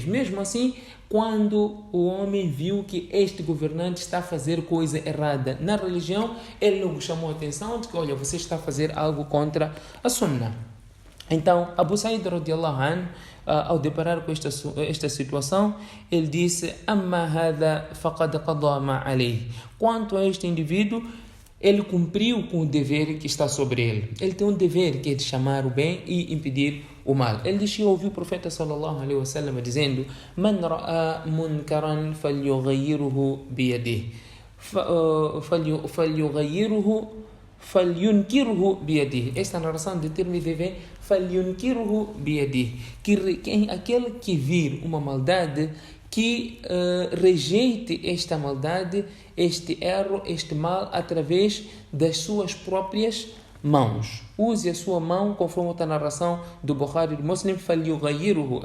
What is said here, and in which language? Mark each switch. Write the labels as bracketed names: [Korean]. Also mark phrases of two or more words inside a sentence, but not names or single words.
[Portuguese] Mesmo assim, quando o homem viu que este governante está a fazer coisa errada na religião, ele logo chamou a atenção de que, olha, você está a fazer algo contra a Sunna. Então, Abu Sa'id [Arabic] رضي الله عنه, [Portuguese] ao deparar com esta situação, ele disse: [Arabic] "أما هذا فقد قضى ما عليه." [Portuguese] Quanto a este indivíduo, ele cumpriu com o dever que está sobre ele. Ele tem um dever que é de chamar o bem e impedir o mal. Ele disse: eu ouvi o profeta [Arabic] صلى الله عليه وسلم [Portuguese] dizendo: [Arabic] "من رأى منكرا فليغيره بيده، فلينكره بيده." [Portuguese] Esta narração de Tirmidhi vem [Arabic] فلينكره بيده, [Portuguese] que aquele que vir uma maldade, que rejeite esta maldade, este erro, este mal, através das suas próprias mãos. Use a sua mão, conforme a narração do Bukhari e do Muslim, falyughayyirhu.